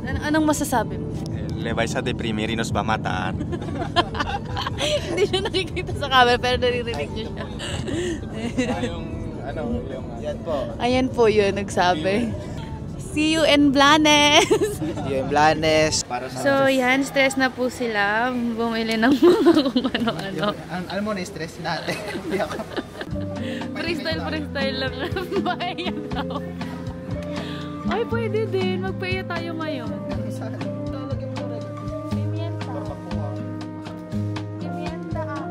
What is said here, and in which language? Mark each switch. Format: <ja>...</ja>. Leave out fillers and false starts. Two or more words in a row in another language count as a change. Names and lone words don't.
<tl>Anong masasabi mo?</tl> <es>Le vais a deprimir y nos va a matar.</es> <tl>Hindi siya nakikita sa camera pero naririnig niyo siya. Yan po. Ayan po yun, nagsabi.</tl> <en>See you in Blanes! See you in Blanes.</en> <tl>So yan, stress na po sila. Bumili ng mga kung ano-ano. Alam mo na stress natin. Freestyle lang. Bayan daw. Ay, pwede din. Magpaya tayo ngayon. Pimienta ako.</tl>